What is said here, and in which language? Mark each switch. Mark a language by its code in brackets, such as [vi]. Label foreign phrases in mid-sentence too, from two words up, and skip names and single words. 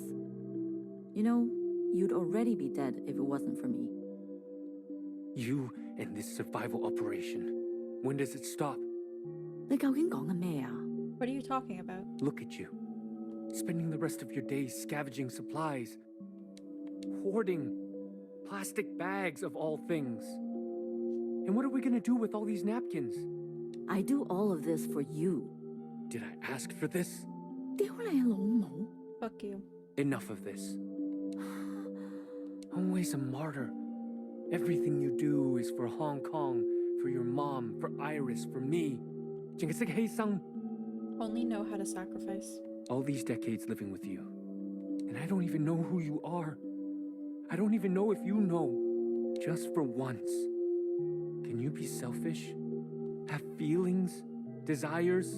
[en] You know, you'd already be dead if it wasn't for me. You and this survival operation. When does it stop? [yue] 你究竟講緊咩啊? [en] What are you talking about? Look at you. Spending the rest of your days scavenging supplies. Hoarding plastic bags of all things. And what are we gonna do with all these napkins? I do all of this for you. Did I ask for this? [yue] 屌你老母! [en] Fuck you. Enough of this. Always a martyr. Everything you do is for Hong Kong, for your mom, for Iris, for me. [yue] 淨係識犧牲. [en] Only know how to sacrifice. All these decades living with you. And I don't even know who you are. I don't even know if you know. Just for once. Can you be selfish? have feelings, desires?